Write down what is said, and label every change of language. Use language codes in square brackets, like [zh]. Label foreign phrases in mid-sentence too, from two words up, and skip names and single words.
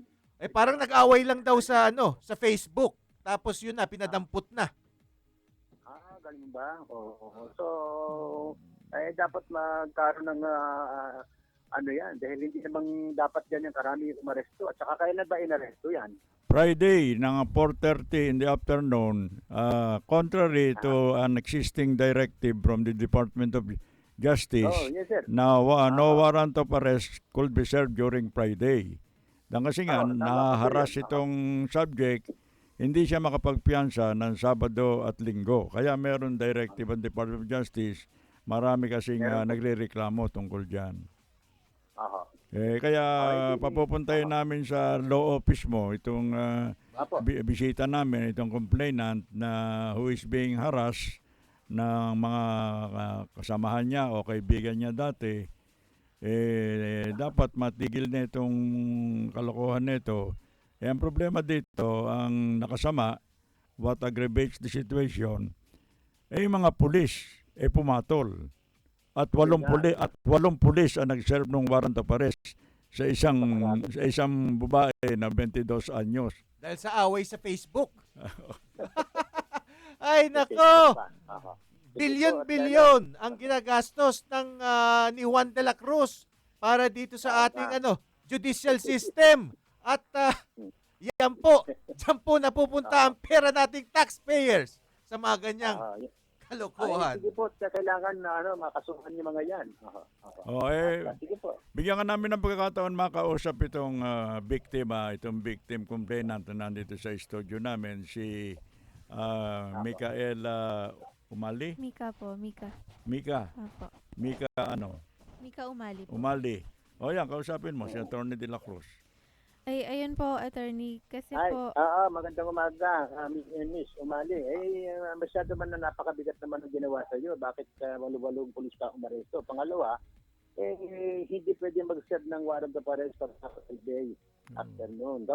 [tl] Parang nag-away lang daw sa sa Facebook. Tapos yun na, pinadampot na. Galing ba? Oo. So, dapat magkaroon ng ano yan, dahil hindi namang dapat ganyan karami umaresto. At saka kailan ba inaresto yan? [en] Friday ng 4:30 in the afternoon, contrary to an existing directive from the Department of Justice, Oh, yes sir. na no warrant of arrest could be served during Friday. [tl] Kasi nga, Tama po naharas yun. itong subject, hindi siya makapagpiyansa ng Sabado at Linggo. Kaya meron directive ng Department of Justice, marami kasing nagrereklamo tungkol dyan. Aha. Kaya hindi. papupuntahin namin sa law office mo itong Apo. bisita namin, itong complainant na [en] who is being harassed [tl] ng mga kasamahan niya o kaibigan niya dati. Dapat matigil na itong kalokohan nito. Ang problema dito, ang nakasama, [en] what aggravates the situation, [tl] yung mga pulis pumatol. At walong pulis ang nag-serve ng [en] warrant of arrest [tl] sa isang babae na 22 anyos. Dahil sa away sa Facebook. Ay, nako! Aha. Bilyon-bilyon ang ginagastos ng ni Juan de la Cruz para dito sa ating judicial system. At yan po, dyan po napupunta ang pera nating taxpayers sa mga ganyang kalokohan. Sige po, kailangan na makasuhan yung mga yan. Sige po. Bigyan ka namin ng pagkakataon makausap itong biktima, itong [en] victim complainant [tl] na nandito sa studio namin, si Micael Umali? Mika po, Mika. Mika? Apo. Mika ano? Mika Umali po. Umali. O yan, kausapin mo, si Atty. De la Cruz. Ay, ayun po, attorney. Kasi Ay, po, magandang umaga, Miss Umali. Masyado man na napakabigat naman ang ginawa sa iyo. Bakit walo-walong pulis ka umaresto? Pangalawa, hindi pwede mag-serve ng [en] warrant of arrest [tl] para sa [en] day afternoon.